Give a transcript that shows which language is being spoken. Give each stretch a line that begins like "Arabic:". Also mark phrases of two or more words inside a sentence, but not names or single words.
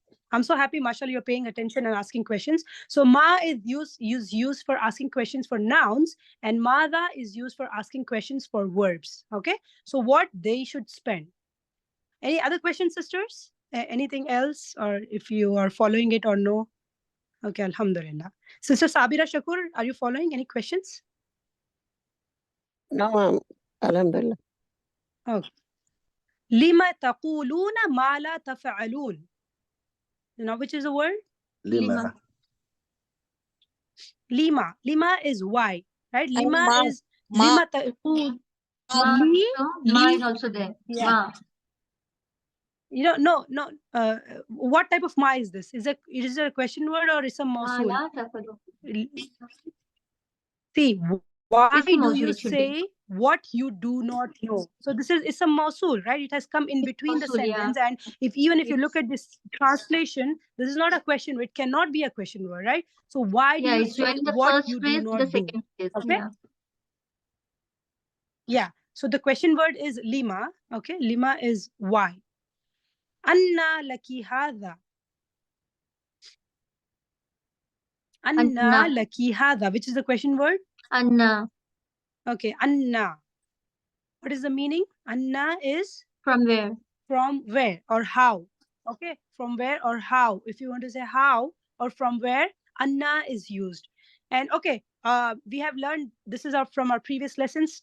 English: I'm so happy, mashallah, you're paying attention and asking questions. So ma is used for asking questions for nouns, and madha is used for asking questions for verbs. Okay. So what they should spend. Any other questions, sisters? Anything else, or if you are following it or no? Okay, alhamdulillah. Sister Sabira Shakur, are you following? Any questions?
Arabic: نعم الحمد لله.
English: Okay.
Arabic: لما تقولون ما لا تفعلون.
English: You know which is the word?
Arabic: لما
English: Lima. Lima is why, right? Lima Ma. is Ma.
Arabic: لما تقول.
English: Ma. Li, So Ma li, is also there. yeah. Ma. No. What type of ma is this? Is it a question word or is a Ma mausul?
Arabic: لا تفعلو.
English: See, why Ism do mausul you it should be. say what you do not know? So this is it's a mausul, right? It has come in between the Mausul, yeah. sentence, and if you It's, look at this translation, this is not a question word. It cannot be a question word, right? So why do yeah, you it's say joining the what first you do phrase to the not do? second phrase. Okay. Yeah. Yeah. So the question word is lima. Okay. Lima is why.
Arabic: أنى لك هذا.
English: Anna Anna.
Arabic: لك هذا.
English: Which is the question word? Anna. Okay. Anna. What is the meaning? Anna is From where? from where or how. Okay. From where or how. If you want to say how or from where, Anna is used. And okay, we have learned this is from our previous lessons.